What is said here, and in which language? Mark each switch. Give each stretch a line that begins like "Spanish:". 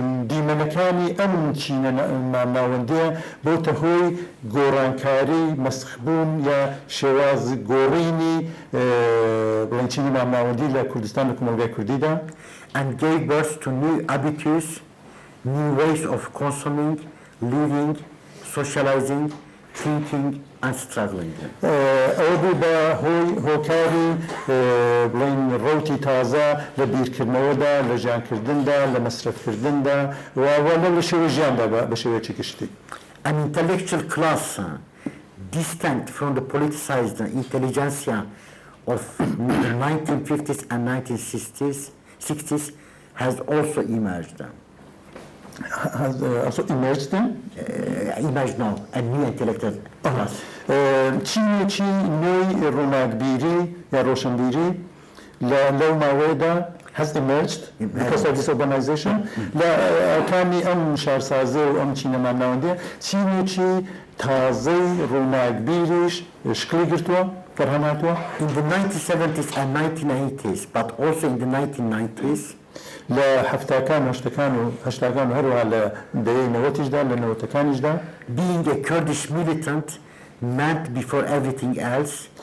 Central Kurdish: دیمەنەکانی ئەم چینە مامناوەندیە بۆتە هۆی گۆڕانکاری مەسخبوون یا شێواز گۆڕینی بڵێن چینی مامناوەندی لە کوردستان لە کۆمەلگای کوردیدا
English: and gave birth to new habitudes, new ways of consuming, living, socializing, thinking and struggling.
Central Kurdish: ئەوە بوو بە هۆی هۆکاری بڵێن ڕەوتی تازە لە بیرکردنەوەدا، لە ژیانکردندا، لە مەسرەفکردندا و لە شێوەی ژیاندا بە شێوەیەکی گشتی.
English: An intellectual class distinct from the politicized intelligentsia of the 1950s and 1960s has also emerged. Also emerged Emerged now, a new intellectual class.
Central Kurdish: چینێکی نوێی ڕۆناکبیری یا ڕۆشنبیری لەو ماوەیەدا
English: has emerged because of this urbanization
Central Kurdish: لە ئەرکانی ئەم شارسازی و ئەم چینە مامناوەندیە چینێکی تازەی ڕۆناکبیریش شکلی گرتووە فەرهەم هاتووە.
English: In the 1970s and 1980s, but also in the 1990s,
Central Kurdish: لە هەفتاکان هەشتەکان و هەشتاکان و هەروەها لە دەیەی نەوەتیشدا لە نەوەتەکانیشدا
English: being a Kurdish militant meant before everything else